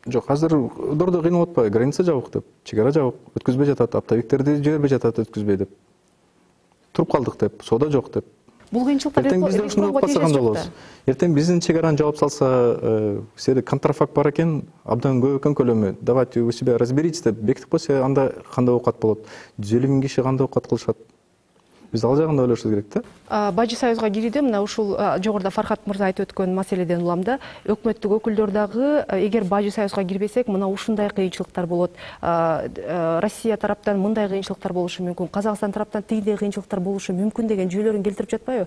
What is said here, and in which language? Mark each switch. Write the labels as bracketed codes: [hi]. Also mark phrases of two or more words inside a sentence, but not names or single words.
[ky] Жок, азыр дордо кыйналып атпайбы? Граница жабык деп, чегара жабык, өткөзбөй жатат, оптовиктерди жибербей жатат өткөзбөй деп. Туруп калдык деп, соода жок деп. Бул кыйынчылыктар Эртең бизде ушундай кылып калса кандай болобуз? Эртең биздин чегараны жаап салса, сиде контрафакт бар экен, абдан көп экен көлөмү. [ru] Давайте у себя разберитесь [ky] деп бекитип койсо, анда кандай оокат болот? 150 000 киши кандай оокат кылышат? Биз ал жагында ойлошубуз керек да. Бажы союзга кирүүдө мына ушул жогоруда Фархат мырза айтып өткөн маселеден улам да, өкмөттүк өкүлдөр дагы эгер бажы союзга кирбесек, мына ушундай кыйынчылыктар болот. Россия тараптан мындай кыйынчылыктар болушу мүмкүн, Казакстан тараптан тигиндей кыйынчылыктар болушу мүмкүн деген жүйөлөрүн келтирип жатпайбы?